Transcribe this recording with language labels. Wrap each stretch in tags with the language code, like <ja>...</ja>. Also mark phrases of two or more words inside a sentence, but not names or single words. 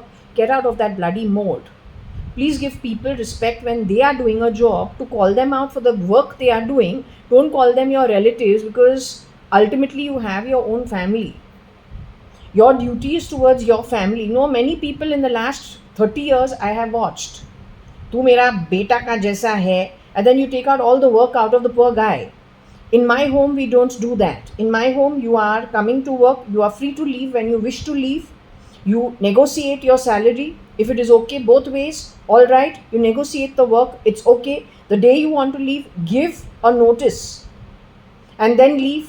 <en>Get out of that bloody mode. Please give people respect when they are doing a job, to call them out for the work they are doing. Don't call them your relatives, because ultimately you have your own family. Your duty is towards your family. You know, many people in the last 30 years I have watched.</en> <hi>तू मेरा बेटा के जैसा है,</hi> <en>and then you take out all the work out of the poor guy. In my home, we don't do that. In my home, you are coming to work. You are free to leave when you wish to leave. You negotiate your salary. If it is okay both ways, all right. You negotiate the work. It's okay. The day you want to leave, give a notice and then leave.</en>